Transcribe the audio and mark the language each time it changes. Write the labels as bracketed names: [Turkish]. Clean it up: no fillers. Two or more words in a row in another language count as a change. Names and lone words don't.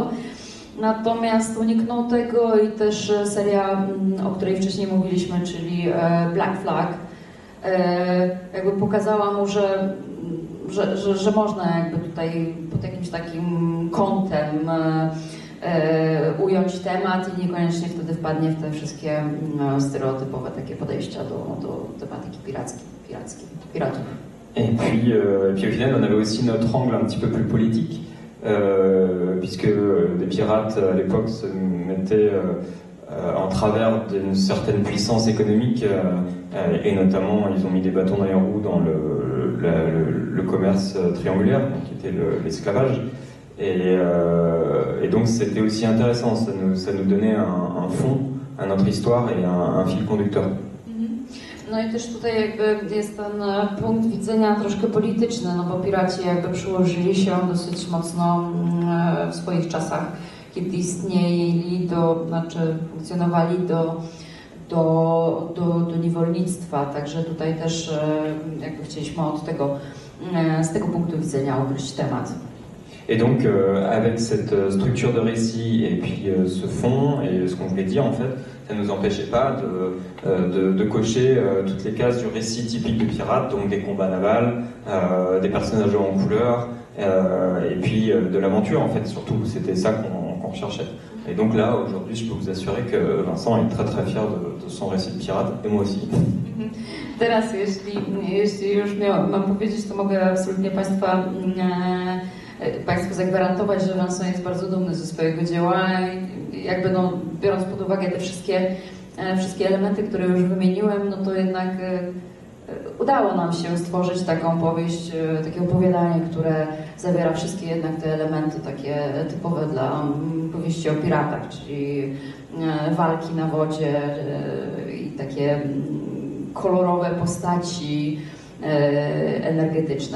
[Polish] Natomiast uniknął tego i też seria, o której wcześniej mówiliśmy, czyli Black Flag, jakby pokazała mu, że można jakby tutaj pod jakimś takim kątem ująć temat i niekoniecznie wtedy wpadnie w te wszystkie stereotypowe takie podejścia do tematyki piratów. [French] Et puis au final, on avait aussi notre angle un petit peu plus politique, puisque les pirates à l'époque se mettaient en travers d'une certaine puissance économique, et notamment ils ont mis des bâtons dans les roues dans le commerce triangulaire, donc, qui était l'esclavage. Et donc c'était aussi intéressant, ça nous donnait un fond à notre histoire et un fil conducteur. [Polish] No i też tutaj jakby jest ten punkt widzenia troszkę polityczny, no bo piraci jakby przyłożyli się dosyć mocno w swoich czasach, kiedy istnieli, funkcjonowali do niewolnictwa, także tutaj też jakby chcieliśmy z tego punktu widzenia ugryźć temat. [French] Et donc, avec cette structure de récit et puis ce fond et ce qu'on voulait dire en fait, ça ne nous empêchait pas de cocher toutes les cases du récit typique de pirate, donc des combats navals, des personnages en couleur, et puis de l'aventure en fait surtout, c'était ça qu'on recherchait. Et donc là, aujourd'hui, je peux vous assurer que Vincent est très très fier de son récit de pirate, et moi aussi. [Polish] Teraz, jeśli już mam powiedzieć, to mogę absolutnie Państwu zagwarantować, że Vincent jest bardzo dumny ze swojego dzieła i jakby biorąc pod uwagę te wszystkie elementy, które już wymieniłem, no to jednak udało nam się stworzyć taką powieść, takie opowiadanie, które zawiera wszystkie jednak te elementy takie typowe dla powieści o piratach, czyli walki na wodzie i takie kolorowe postaci energetyczne.